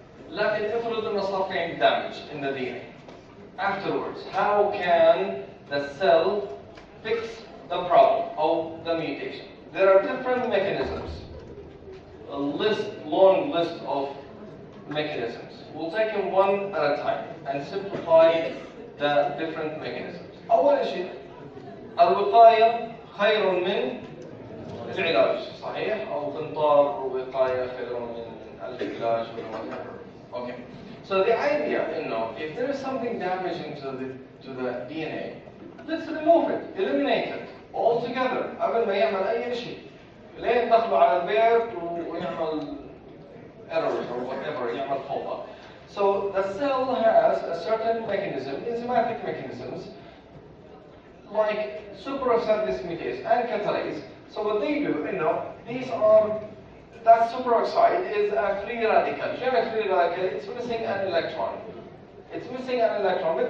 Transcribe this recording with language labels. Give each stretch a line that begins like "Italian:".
Arabic: لكن افرض إنه صار في عندي
English: damage in the DNA. Afterwards, how can the cell fix the problem or the mutation? There are different mechanisms. A long list of mechanisms. We'll take them one at a time and simplify the different mechanisms.
Arabic: أول شيء الوقاية خير من العلاج، صحيح؟ أو قنطار وقاية خير من العلاج
English: or whatever. Okay. So the idea, if there is something damaging to the DNA, let's remove it, eliminate it altogether
Arabic: قبل ما يعمل أي شيء. لين يدخلوا على البيت ويعمل
English: errors or whatever,
Arabic: يعمل فوضى.
English: So the cell has a certain mechanism, enzymatic mechanisms, like superoxide dismutase and catalase. So what they do, that superoxide is a free radical. A free radical, it's missing an electron. It's missing an electron.